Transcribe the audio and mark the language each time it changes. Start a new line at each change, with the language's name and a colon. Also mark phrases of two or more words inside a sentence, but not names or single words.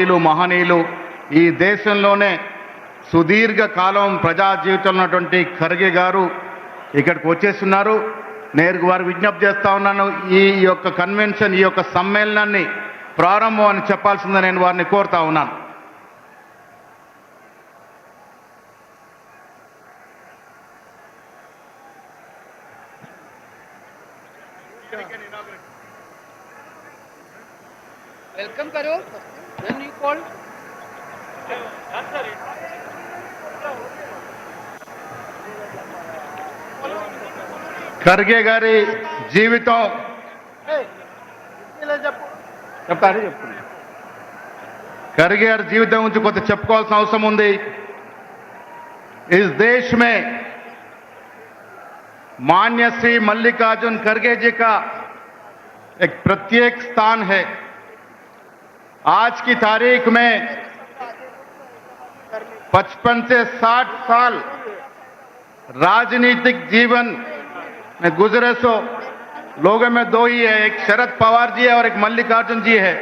Telugu: గౌరవనీయులు మహనీయులు ఈ దేశంలోనే సుదీర్ఘ కాలం ప్రజా జీవితంలో ఉన్నటువంటి ఖర్గే గారు ఇక్కడికి వచ్చేస్తున్నారు. నేను వారు విజ్ఞప్తి చేస్తా ఉన్నాను, ఈ యొక్క కన్వెన్షన్, ఈ యొక్క సమ్మేళనాన్ని ప్రారంభం అని చెప్పాల్సిందని నేను వారిని కోరుతా ఉన్నాను.
English: वेलकम करो then you call
Telugu: ఖర్గే గారి జీవితం ఖర్గే గారి జీవితం గురించి కొంత చెప్పుకోవాల్సిన అవసరం ఉంది.
Hindi: इस देश में माननीय श्री मल्लिकार्जुन खड़गे जी का एक प्रत्येक स्थान है. आज की तारीख में 55 से 60 साल राजनीतिक जीवन में गुजरे सो लोगों में दो ही है, एक शरद पवार जी है और एक मल्लिकार्जुन जी है.